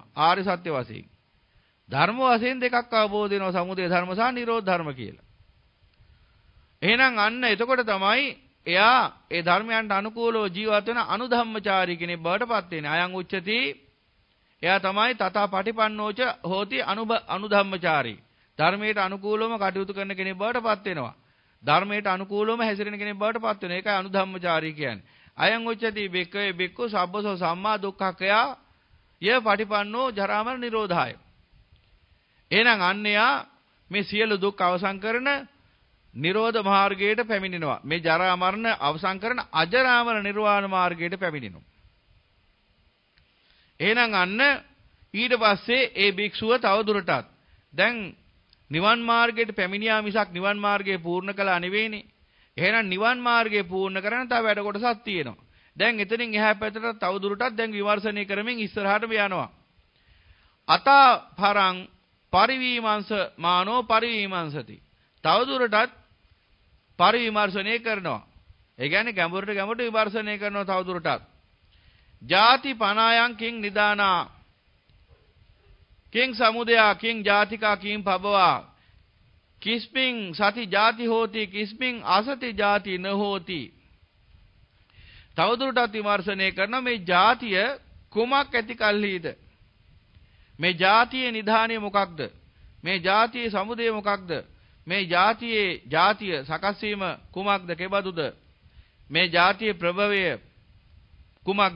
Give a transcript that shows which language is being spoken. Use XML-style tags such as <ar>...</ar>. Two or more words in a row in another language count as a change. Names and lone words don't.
<si>ආර්ය සත්‍ය වශයෙන්. ධර්ම වශයෙන් දෙකක් අවබෝධ වෙනවා. සමුදය ධර්ම සහ නිරෝධ ධර්ම කියලා. එහෙනම් අන්න එතකොට තමයි එයා ඒ ධර්මයන්ට අනුකූලව ජීවත් වෙන අනුධම්මචාරී කෙනෙක් බවට පත් වෙන්නේ.</si> <pi>අයං උච්චති</pi> <si>එයා තමයි</si> <pi>තථා පටිපන්නෝච හෝති අනුධම්මචාරී.</pi> <si>ධර්මයට අනුකූලවම කටයුතු කරන කෙනෙක් බවට පත් වෙනවා. ධර්මයට අනුකූලවම හැසිරෙන කෙනෙක් බවට පත් වෙනවා. ඒකයි අනුධම්මචාරී කියන්නේ.</si> <pi>අයං උච්චති බික්කවේ බික්කු සබ්බසෝ සම්මා දුක්ඛකයා ය පටිපන්නෝ ජරාමර නිරෝධාය.</pi> <si>එහෙනම් අන්නයා මේ සියලු දුක් අවසන් කරන නිරෝධ මාර්ගයට පැමිණෙනවා. මේ ජරා මරණ අවසන් කරන අජරාමර නිර්වාණ මාර්ගයට පැමිණෙනවා. එහෙනම් අන්න ඊට පස්සේ ඒ භික්ෂුව තවදුරටත් දැන් නිවන් මාර්ගයට පැමිණියා මිසක් නිවන් මාර්ගය පූර්ණ කළා නෙවෙයිනේ. එහෙනම් නිවන් මාර්ගය පූර්ණ කරන්න තව වැඩ කොටසක් තියෙනවා. දැන් එතනින් එහා පැත්තට තවදුරටත් දැන් විමර්ශනය කරමින් ඉස්සරහටම යනවා.</si> <pi>අතා පරං පරිවිමංශ මානෝ පරිවිමංශති.</pi> <si>තවදුරටත් පරිවිමර්ශනය කරනවා. ඒ කියන්නේ ගැඹුරට විමර්ශනය කරනවා තවදුරටත්.</si> <pi>ජාති පනායන් කිං නිදානා කිං සමුදයා කිං ජාතිකා කිං පබවා කිස්මින් සති ජාති හෝති කිස්මින් අසති ජාති න හෝති.</pi> <si>තවදුරටත් විමර්ශනය කරන මේ ජාතිය කුමක් ඇති කල්හිද? මේ ජාතියේ නිධානය මොකක්ද? මේ ජාතියේ සමුදය මොකක්ද? මේ ජාතිය සකස් වීම කුමක්ද? කෙබඳුද? මේ ජාතියේ ප්‍රභවය කුමක්ද?</si>